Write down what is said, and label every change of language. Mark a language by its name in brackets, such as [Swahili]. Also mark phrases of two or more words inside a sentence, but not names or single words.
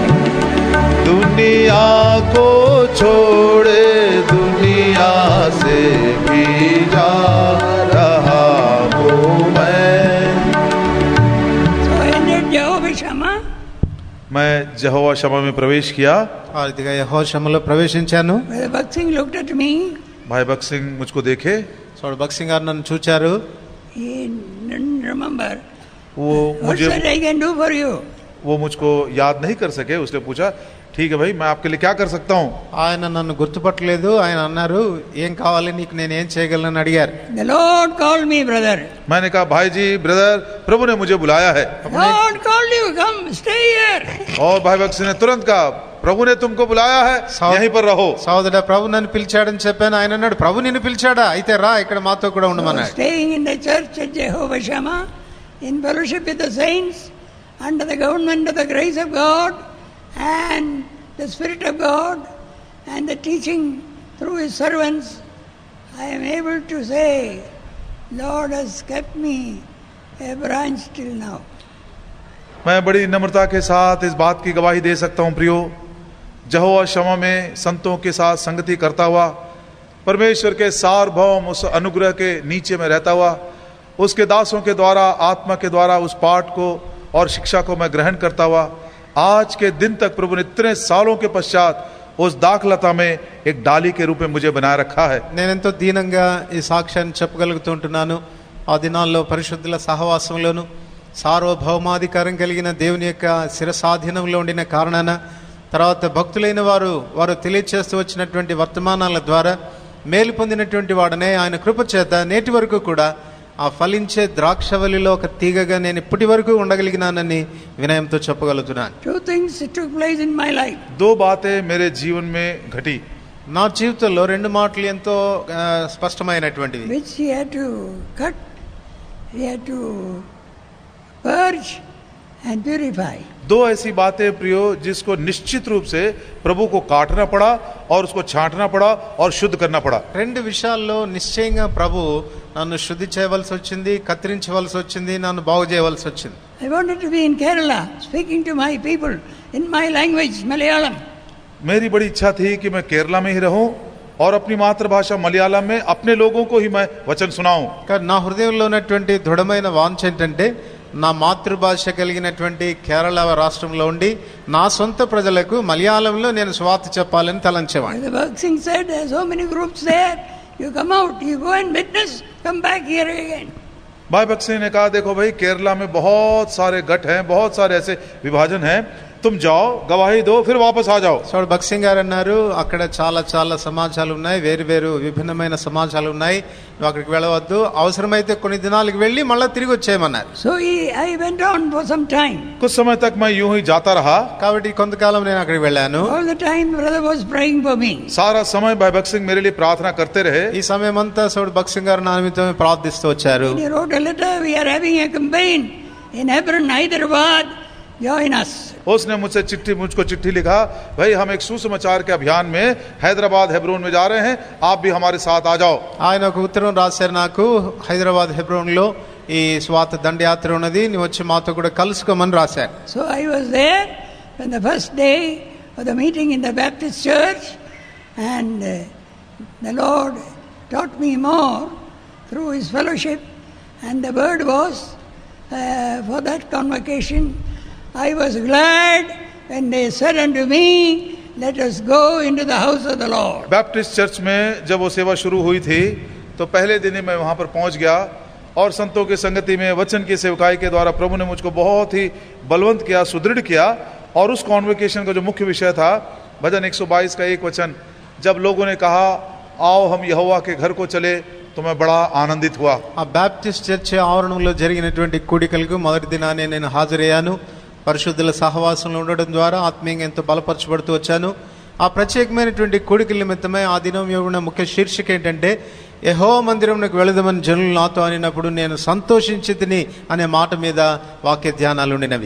[Hindi] दुनिया को छोड़े दुनिया से भी जा रहा हूँ मैं। [English] So I entered Jehovah Shammah. [Hindi] मैं यहोवा शम्मा में प्रवेश किया। [Telugu] ఆ రీతిగా యెహోవా షమ్మలో ప్రవేశించాను. [English] Brother Bhakt Singh looked at me. [Hindi] भाई भक्त सिंह मुझको देखे, [Telugu] చూడు భక్త్ సింగ్ గారు నన్ను చూచారు. [English] He didn't remember. [Hindi] वो [English] What [Hindi] मुझे [English] should I can do for you? [Hindi] वो मुझको याद नहीं कर सके। उसने पूछा ठीक है भाई मैं आपके लिए क्या कर सकता हूँ। [Telugu] ఆయన నన్ను గుర్తుపట్టలేదు. ఆయన అన్నారు ఏం కావాలి నీకు, నేను ఏం చేయగలను అడిగారు. [English] The Lord called me, brother. [Hindi] मैंने कहा भाई जी ब्रदर प्रभु ने मुझे बुलाया है। [English] Lord called you, come stay here. [Hindi] और भाई भक्त सिंह ने तुरंत कहा प्रभु ने तुमको बुलाया है, यहीं पर रहो। [Telugu] సోదరుడా ప్రభు నన్ను పిలిచాడని చెప్పాను. ఆయన అన్నాడు ప్రభు నిన్ను పిలిచాడా, అయితే రా ఇక్కడ మాతో కూడా ఉండమన్నాడు. [English] Staying in the church at Jehovah Shammah, in fellowship with the saints, under the government of the grace of God and the Spirit of God and the teaching through His servants, I am able to say, Lord has kept me a branch till now. [Hindi] मैं बड़ी नम्रता के साथ इस बात की गवाही दे सकता हूँ प्रियो, यहोवा शम्मा में संतों के साथ संगति करता हुआ, परमेश्वर के सार्वभौम उस अनुग्रह के नीचे में रहता हुआ, उसके दासों के द्वारा आत्मा के द्वारा उस पाठ को और शिक्षा को मैं ग्रहण करता हुआ आज के दिन तक प्रभु ने इतने सालों के पश्चात उस दाखलता में एक डाली के रूप में मुझे बनाए रखा है। [Telugu] నేనెంతో దీనంగా ఈ సాక్ష్యాన్ని చెప్పగలుగుతుంటున్నాను. ఆ దినాల్లో పరిశుద్ధుల సహవాసంలోను సార్వభౌమాధికారం కలిగిన దేవుని యొక్క శిరసాధీనంలో ఉండిన కారణాన, తర్వాత భక్తులైన వారు తెలియచేస్తూ వచ్చినటువంటి వర్తమానాల ద్వారా మేలు పొందినటువంటి వాడనే ఆయన కృప చేత నేటి వరకు కూడా ఆ ఫలించే ద్రాక్షవల్లిలో ఒక తీగగా నేను ఇప్పటి వరకు ఉండగలిగినానని వినయంతో చెప్పగలుగుతున్నాను. [English] Two things took place in my life. [Hindi] दो बातें मेरे जीवन में घटी। [Telugu] నా జీవితంలో రెండు మాటలు ఎంతో స్పష్టమైనటువంటివి. [English] Which he had to cut, he had to purge and purify. [Hindi] दो ऐसी बातें प्रियो जिसको निश्चित रूप से प्रभु को काटना पड़ा और उसको छांटना पड़ा और शुद्ध करना पड़ा। [Telugu] రెండు విషయాల్లో నిశ్చయంగా ప్రభు నన్ను శుద్ధి చేయవలసి వచ్చింది, కత్తిరించవలసి వచ్చింది, నన్ను బాగు చేయవలసి వచ్చింది. [English] I wanted to be in Kerala, speaking to my people in my language, Malayalam. [Hindi] मेरी बड़ी इच्छा थी कि मैं केरला में ही रहूं और अपनी मातृभाषा मलयालम में अपने लोगों को ही मैं वचन सुनाऊं। [Telugu] కానీ నా హృదయంలో ఉన్నటువంటి దృఢమైన వాంఛ ఏంటంటే నా మాతృభాష కలిగినటువంటి కేరళ రాష్ట్రంలో ఉండి నా సొంత ప్రజలకు మలయాళంలో నేను సువార్త చెప్పాలని తలంచేవాడిని. [English] The Bhakt Singh said, there are so many groups there, you come out, you go and witness, come back here again. [Hindi] भाई भक्त सिंह ने कहा देखो भाई केरला में बहुत सारे गट हैं, बहुत सारे ऐसे विभाजन हैं, तुम जाओ गवाही दो फिर वापस आ जाओ। [Telugu] సో భక్త్ సింగ్ గారు అన్నారు అక్కడ చాలా సమాజాలు ఉన్నాయి, వేరు విభిన్నమైన సమాజాలు ఉన్నాయి, నువ్వు అక్కడికి వెళ్ళవద్దు, అవసరమైతే కొన్ని దినాలకు వెళ్ళి మళ్ళీ తిరిగి వచ్చేయమన్నారు. [English] So I went on for some time. [Hindi] कुछ समय तक मैं यूं ही जाता रहा। [Telugu] కాబట్టి కొంతకాలం నేను అక్కడికి వెళ్ళాను. [English] All the time brother was praying for me. [Hindi] सारा समय भाई भक्त सिंह मेरे लिए प्रार्थना करते रहे। [Telugu] ఈ సమయం అంతా సోడు భక్త్ సింగ్ గారు నా నిమిత్తమే ప్రార్థిస్తూ వచ్చారు. [English] He wrote a letter, we are having a campaign in Hebron, Hyderabad, join us. [Hindi] उसने मुझको चिट्ठी लिखा, भाई हम एक सुसमाचार के अभियान में हैदराबाद हेब्रोन में जा रहे हैं, आप भी हमारे साथ आ जाओ। [Telugu] ఆయన ఒక ఉత్తరం రాశారు నాకు, హైదరాబాద్ హెబ్రోన్లో ఈ స్వార్థ దండయాత్ర ఉన్నది, నువ్వు వచ్చి మాతో కూడా కలుసుకోమని రాశారు. [English] So I was there on the first day of the meeting in the Baptist church, and the Lord taught me more through His fellowship, and the word was for that convocation, I was glad when they said unto me, let us go into the house of the Lord. [Hindi] बैप्टिस्ट चर्च में जब वो सेवा शुरू हुई थी तो पहले दिन ही मैं वहां पर पहुंच गया और संतों की संगति में वचन की सेवकाई के द्वारा प्रभु ने मुझको बहुत ही बलवंत किया, सुदृढ़ किया। और उस कॉन्वोकेशन का जो मुख्य विषय था भजन 122 का एक वचन, जब लोगों ने कहा आओ हम यहोवा के घर को चले, तो मैं बड़ा आनंदित हुआ। [Telugu] ఆ బ్యాప్టిస్ట్ చర్చ్ ఆవరణంలో జరిగినటువంటి కూడికలకు మొదటి దినానే నేను హాజరయ్యాను. పరిశుద్ధుల సహవాసంలో ఉండడం ద్వారా ఆత్మీయంగా ఎంతో బలపరచబడుతూ వచ్చాను. ఆ ప్రత్యేకమైనటువంటి కోడికల నిమిత్తమే ఆ దినం ఉన్న ముఖ్య శీర్షిక ఏంటంటే, యెహోవా మందిరంలోకి వెళదామని జనులు నాతో అనినప్పుడు నేను సంతోషించి తిని అనే మాట మీద వాక్య ధ్యానాలు ఉండినవి.